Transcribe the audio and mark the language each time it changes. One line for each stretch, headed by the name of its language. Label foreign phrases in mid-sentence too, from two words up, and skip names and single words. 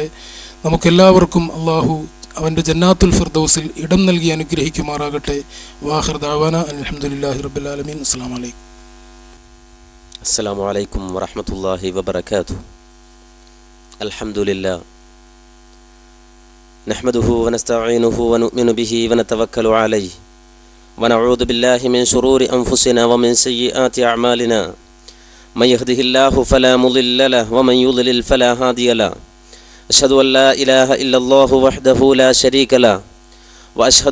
Malayalam: നമുക്കെല്ലാവർക്കും അല്ലാഹു അവൻ്റെ ജന്നാത്തുൽ ഫിർദൗസിൽ ഇടം നൽകി അനുഗ്രഹിക്കുമാറാകട്ടെ.
Arabic: وآخر دعوانا الحمد لله رب العالمين. السلام عليكم ورحمة الله وبركاته. അൽഹംദുലില്ലാഹ് نحمده ونستعينه ونؤمن به ونتوكل عليه ونعوذ بالله من شرور أنفسنا ومن سيئات أعمالنا من يهده الله فلا مضل له ومن يضلل فلا هادي له أشهد أن لا إله إلا الله وحده لا شريك له وأشهد